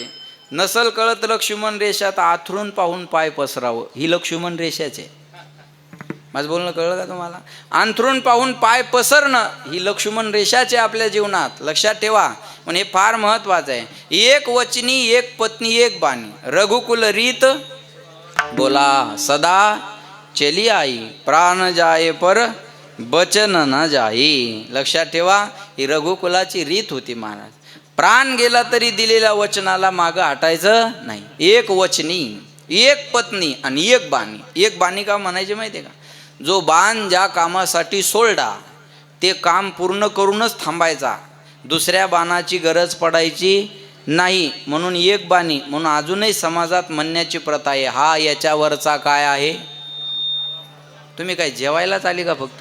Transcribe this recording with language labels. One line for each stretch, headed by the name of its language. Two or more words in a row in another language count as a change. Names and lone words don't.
Marathi: नसल कळत लक्ष्मण रेषा तर आथरून पाहून पाय पसरावं, ही लक्ष्मण रेषाच आहे. माझं बोलणं कळलं का तुम्हाला. अंथरून पाहून पाय पसरणं ही लक्ष्मण रेषाचे आपल्या जीवनात. लक्षात ठेवा, पण हे फार महत्वाचं आहे. एक वचनी, एक पत्नी, एक बाणी.
Hindi: रघुकुल रीत बोला सदा चली आई, प्राण जाए पर बचन न जाई.
Marathi: लक्षात ठेवा, ही रघुकुलाची रीत होती महाराज. प्राण गेला तरी दिलेल्या वचनाला मागं हटायचं नाही. एक वचनी, एक पत्नी आणि एक बाणी. एक बाणी का म्हणायचे माहिती आहे का? जो बाण ज्या कामासाठी सोडला ते काम पूर्ण करूनच थांबायचा, दुसऱ्या बाणाची गरज पडायची नाही. म्हणून एक बाणी. म्हणून अजूनही समाजात म्हणण्याची प्रथा आहे, हा याच्यावरचा काय आहे. तुम्ही काय जेवायलाच आली का फक्त?